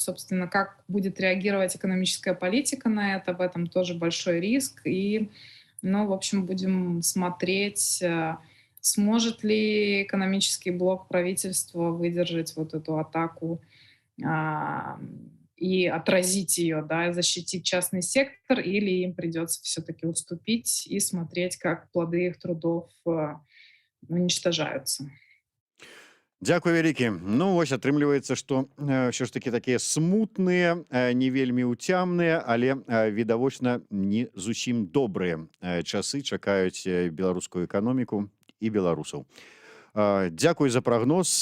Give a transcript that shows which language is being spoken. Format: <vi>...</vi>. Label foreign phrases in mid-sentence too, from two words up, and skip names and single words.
<ru>собственно, как будет реагировать экономическая политика на это, в этом тоже большой риск, и, ну, в общем, будем смотреть, сможет ли экономический блок правительства выдержать вот эту атаку, а, и отразить ее, да, защитить частный сектор, или им придется все-таки уступить и смотреть, как плоды их трудов уничтожаются.</ru> <be>Дзякуй вялікі. Ну вось атрымліваецца, што ўсё ж такі такія смутныя, не вельмі ўцямныя, але відавочна не зусім добрыя часы чакаюць беларускую эканоміку і беларусаў. Дзякуй за прагноз.</be>